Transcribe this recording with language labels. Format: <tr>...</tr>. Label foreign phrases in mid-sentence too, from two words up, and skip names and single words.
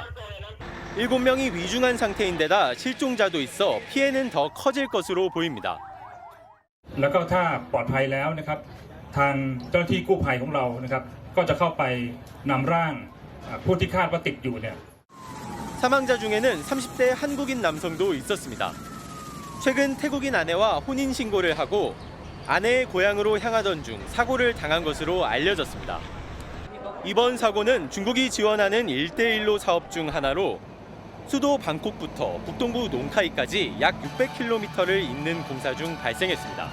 <ko>7명이 위중한 상태인데다 실종자도 있어 피해는 더 커질 것으로 보입니다.</ko> <th>แล้วก็ถ้าปลอดภัยแล้วนะครับทางเจ้าหน้าที่กู้ภัยของเรานะครับก็จะเข้าไปนำร่างผู้ที่คาดว่าติดอยู่เนี่ย</th> <ko>사망자 중에는 30대 한국인 남성도 있었습니다. 최근 태국인 아내와 혼인 신고를 하고 아내의 고향으로 향하던 중 사고를 당한 것으로 알려졌습니다. 이번 사고는 중국이 지원하는 1대1로 사업 중 하나로 수도 방콕부터 북동부 농카이까지 약 600km를 잇는 공사 중 발생했습니다.</ko>